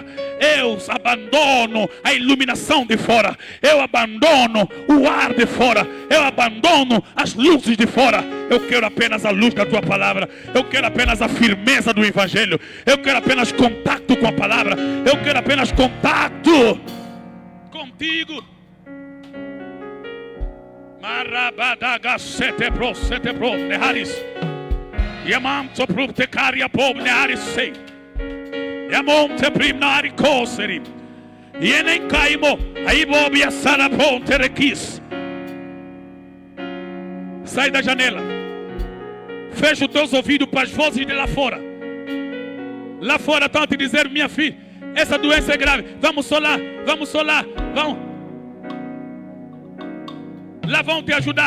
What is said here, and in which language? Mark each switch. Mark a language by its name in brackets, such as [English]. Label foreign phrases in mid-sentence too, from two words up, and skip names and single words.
[Portuguese] Eu abandono a iluminação de fora, eu abandono o ar de fora, eu abandono as luzes de fora. Eu quero apenas a luz da tua palavra, eu quero apenas a firmeza do evangelho, eu quero apenas contato com a palavra, eu quero apenas contato contigo. Marabadagasete pro sete pro neharis. Yamanto pro tecaria pob neharis sei. Yamonte primnari koseri. Yenen kaimo aibob yasara ponte requis. Sai da janela. Fecha os teus ouvidos para as vozes de lá fora. Lá fora estão a te dizer: minha filha, essa doença é grave. Vamos solar, vamos. Lá vão te ajudar.